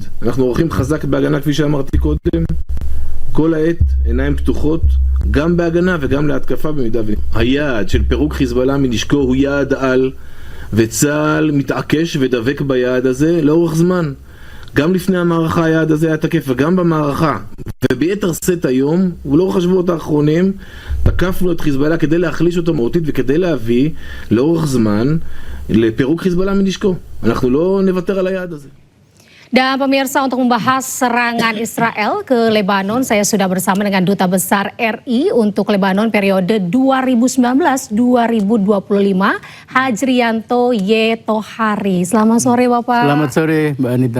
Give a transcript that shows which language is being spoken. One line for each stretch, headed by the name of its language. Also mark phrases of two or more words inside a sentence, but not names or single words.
Hebrew: אנחנו ערוכים חזק בהגנה כפי שאמרתי קודם. כל העת עיניים פתוחות, גם בהגנה וגם להתקפה במידה היעד של פירוק חיזבאללה מנשקו הוא יעד על, וצה"ל מתעקש ודבק ביעד הזה לאורך זמן. גם לפני המערכה היעד הזה היה תקף וגם במערכה, וביתר סט היום ולאורך השבועות האחרונים תקפנו את חיזבאללה כדי להחליש אותו מהותית וכדי להביא לאורך זמן לפירוק חיזבאללה מנשקו. אנחנו לא נוותר על היעד הזה.
Indonesian: Dan pemirsa, untuk membahas serangan Israel ke Lebanon, saya sudah bersama dengan Duta Besar RI untuk Lebanon periode 2019-2025, Hajrianto Y. Tohari. Selamat sore Bapak. Selamat sore Mbak Anita.